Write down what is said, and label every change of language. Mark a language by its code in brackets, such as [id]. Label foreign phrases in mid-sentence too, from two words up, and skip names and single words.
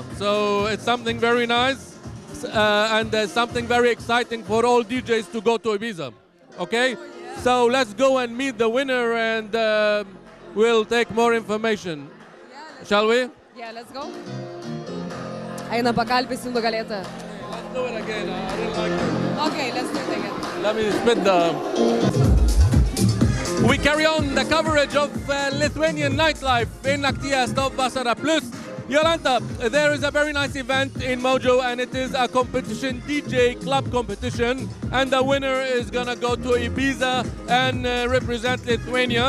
[en] So it's something very nice and something very exciting for all DJs to go to Ibiza. Okay? So let's go and meet the winner and we'll take more information. Shall we? Yeah, let's go. [lt] Eina pakalbėsim nugalėtą. [en] Let's do it again. I didn't like it. Okay, let's do it again. Let me spin the... We carry on the coverage of Lithuanian nightlife in Naktia Stop Vasara Plus. Jolanta, there is a very nice event in Mojo and it is a competition, DJ Club competition, and the winner is gonna go to Ibiza and represent Lithuania.